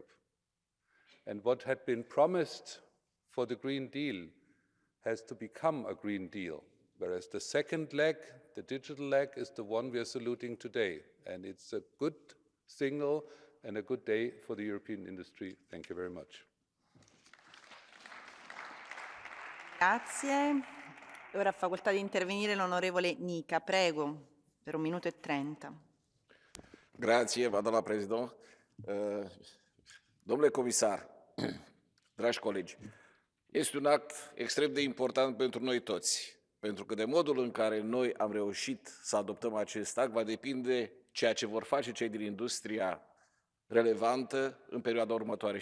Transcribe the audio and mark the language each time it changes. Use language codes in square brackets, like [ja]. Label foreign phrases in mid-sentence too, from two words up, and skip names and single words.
[en] And what had been promised for the Green Deal has to become a Green Deal, whereas the second leg, the digital leg, is the one we are saluting today. And it's a good signal and a good day for the European industry. Thank you very much. [it] Grazie. Ora ha facoltà di intervenire l'onorevole Nica, prego, per 1 minuto e 30. Grazie, [ro] doamna președinte. Domnule comisar, dragi colegi, este un act extrem de important pentru noi toți, pentru că de modul în care noi am reușit să adoptăm acest act va depinde ceea ce vor face cei din industria relevantă în perioada următoare.